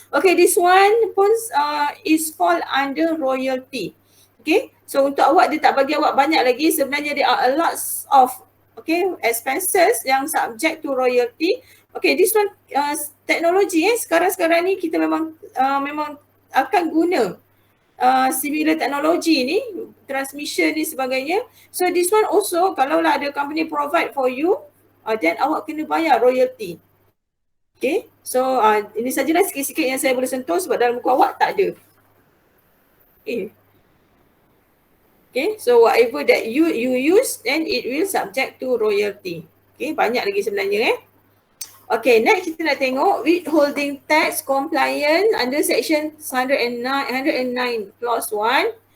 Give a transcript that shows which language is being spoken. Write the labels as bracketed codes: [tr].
[en] Okay, this one pun is fall under royalty. [ms] Okay, so untuk awak dia tak bagi awak banyak lagi. [en] Sebenarnya there are a lot of expenses yang subject to royalty. Okay, this one [ms] teknologi sekarang-sekarang ni kita memang akan guna similar teknologi ni, transmission ni sebagainya. [en] So this one also [ms] kalaulah ada [en] company provide for you, then [ms] awak kena bayar [en] royalty. [ms] Okay, so ini sajalah sikit-sikit yang saya boleh sentuh sebab dalam buku awak tak ada. [en] Okay, so whatever that you use, then it will subject to royalty. Okay, [ms] banyak lagi sebenarnya [en] Okay, next [ms] kita nak tengok [en] withholding tax compliance under section 109 clause 1.